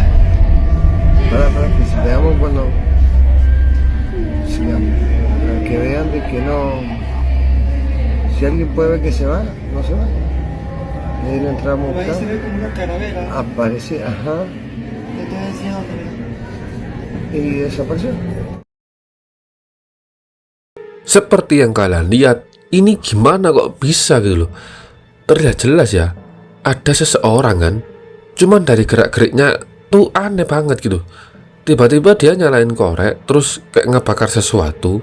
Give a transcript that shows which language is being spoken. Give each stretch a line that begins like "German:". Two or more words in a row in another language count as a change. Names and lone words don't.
Spanish: Para que se veamos cuando sigamos. Para que vean de que no. Si alguien puede ver que se va, no se va. Y ahí lo entramos a Ahí se buscar. ve como una calavera. Aparece, ajá. Te estoy enseñando. Y desapareció.
Indonesian: Seperti yang kalian lihat, ini gimana kok bisa gitu loh. Terlihat jelas ya, ada seseorang kan, cuman dari gerak-geriknya tuh aneh banget gitu. Tiba-tiba dia nyalain korek, terus kayak ngebakar sesuatu.